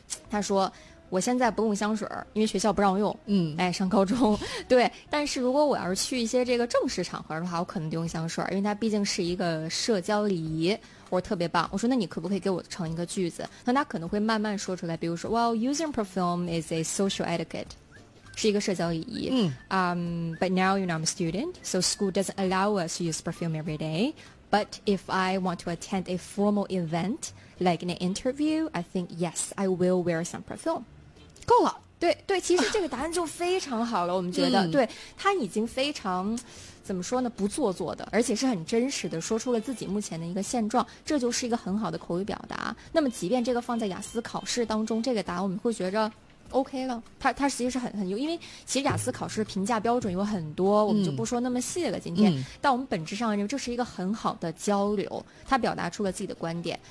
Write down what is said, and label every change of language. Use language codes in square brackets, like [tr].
[zh] 他说我现在不用香水，因为学校不让用。哎，上高中，对。但是如果我要是去一些这个正式场合的话，我可能就用香水，因为它毕竟是一个社交礼仪。我特别棒，我说那你可不可以给我成一个句子，那他可能会慢慢说出来，比如说 [en] Well, using perfume is a social etiquette， [zh] 是一个社交礼仪。 [en] But now you know I'm a student, so school doesn't allow us to use perfume every day. But if I want to attend a formal event, like an interview, I think yes, I will wear some perfume. [zh] 够了，对对，其实这个答案就非常好了，我们觉得，对，他已经非常怎么说呢，不做作的，而且是很真实的说出了自己目前的一个现状，这就是一个很好的口语表达。那么即便这个放在雅思考试当中，这个答案我们会觉着 OK 了，它实际是很优，因为其实雅思考试评价标准有很多，我们就不说那么细了今天，但我们本质上认为这是一个很好的交流，它表达出了自己的观点。